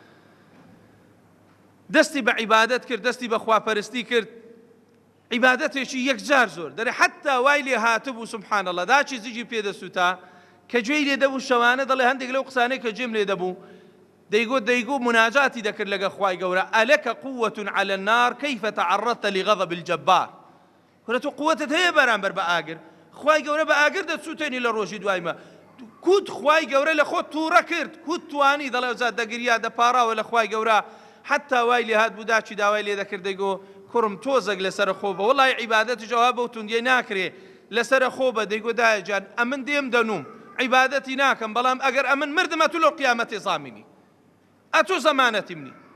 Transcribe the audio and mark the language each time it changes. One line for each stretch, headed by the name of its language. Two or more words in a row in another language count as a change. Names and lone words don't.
Central Kurdish: دەستی بە عیبادەت کرد، دەستی بە خواپەرستی کرد، عیبادەتێکی یەکجار زۆر دەرێ حتا وای لێ هاتبوو
Arabic: سوبحان الله
Central Kurdish: داچی زیجی پێدەسووتا کە گوێی لێ دەبوو شەوانە دەڵێ هەندێک لەو قسانەی کە جێم لێ دەبوو دەیگۆ مناجاتی دەکرد لەگە خوای گەورە ئەلەکە
Arabic: قووة على النار كيف تعرضت لغضب الجبار.
Central Kurdish: کورە تۆ قووەتت هەیە بەرامبەر بە ئاگر، خوای گەورە بە ئاگر دەچوتێنی لە ڕۆژی دوایمە کوت خوای گەورە لە خۆت تووڕە کرد کوت توانی دەڵێ جا دەگریا دەپاڕاوە لە خوای گەورە حتا وای لێ هات بوو داچی داوای لێ دەکرد دەیگۆ کوڕم تۆزێک لەسەر خۆ بە وەڵای عیبادەتی جەواب بە توندیە ناکرێ لەسەر خۆ بە دەیگۆ دایە جان ئەمن دێم دەنوم عیبادەتی ناکەم بەڵام ئەگەر ئەمن مردمە تو لەو قیامەتێ زامینی ئەتۆ زەمانەتی منی